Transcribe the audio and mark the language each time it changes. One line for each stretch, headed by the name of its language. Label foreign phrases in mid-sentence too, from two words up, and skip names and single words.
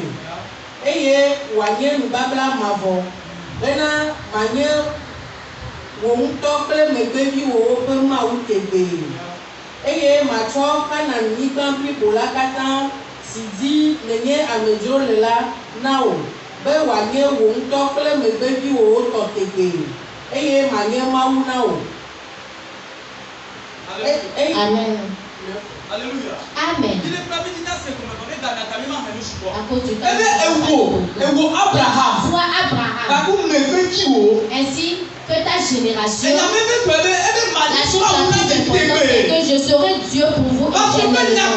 Ewe: Eye wanye nubabla mavɔ bena manye wo ŋutɔ kple megbeviwo ƒe Mawu tegbee. Eye matsɔ Kanaan nyigba blibo la katã si dzi nenye amedzro le la na wo be wanye wo ŋutɔ kple megbeviwo tɔ tegbee. Eye manye Mawu na wo. Amen.
French: Alléluia. Amen. À cause du temps. Abraham. Sois Abraham. Ainsi que ta génération. La chose la plus importante est que je serai Dieu pour vous éternellement.